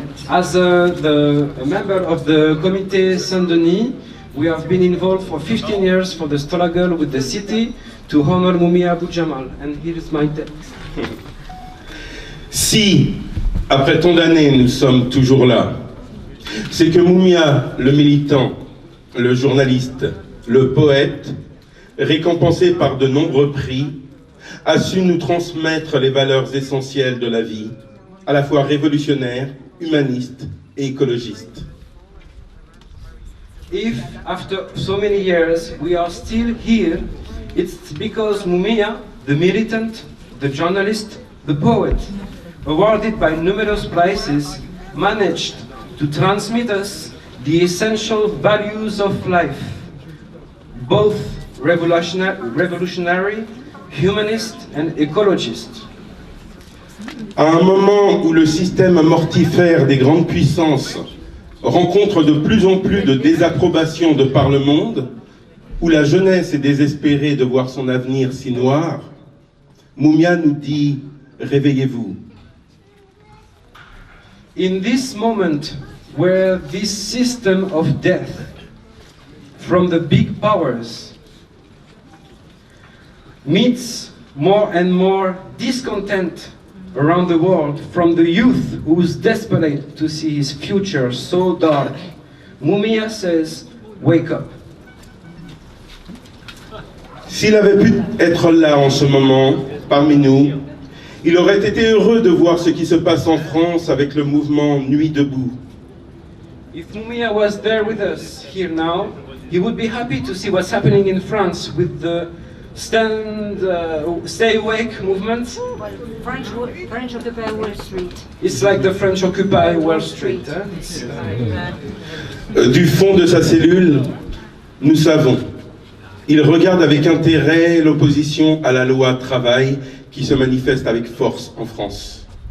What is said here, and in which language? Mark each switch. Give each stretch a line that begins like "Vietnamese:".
English: As a member of the Comité Saint-Denis, we have been involved for 15 years for the struggle with the city to honor Mumia Abu Jamal. And here is my text.
French: Si, après tant d'années, nous sommes toujours là, c'est que Mumia, le militant, le journaliste, le poète, récompensé par de nombreux prix, a su nous transmettre les valeurs essentielles de la vie, à la fois révolutionnaire, humaniste et écologiste.
English: If after so many years we are still here, it's because Mumia, the militant, the journalist, the poet, awarded by numerous prizes, managed to transmit us the essential values of life, both revolutionary, humanist and ecologist.
French: À un moment où le système mortifère des grandes puissances rencontre de plus en plus de désapprobation de par le monde, où la jeunesse est désespérée de voir son avenir si noir, Mumia nous dit « Réveillez-vous ».
English: In this moment where this system of death from the big powers meets more and more discontent around the world from the youth who's desperate to see his future so dark, Mumia says, wake up.
French: S'il avait pu être là en ce moment, parmi nous, il aurait été heureux de voir ce qui se passe en France avec le mouvement Nuit debout.
English: If Mumia was there with us here now, he would be happy to see what's happening in France with the Stay Awake movement. Well, French Occupy Wall Street. It's like the French Occupy Wall Street.
French: Du fond de sa cellule, nous savons. Il regarde avec intérêt l'opposition à la loi travail qui se manifeste avec force en France.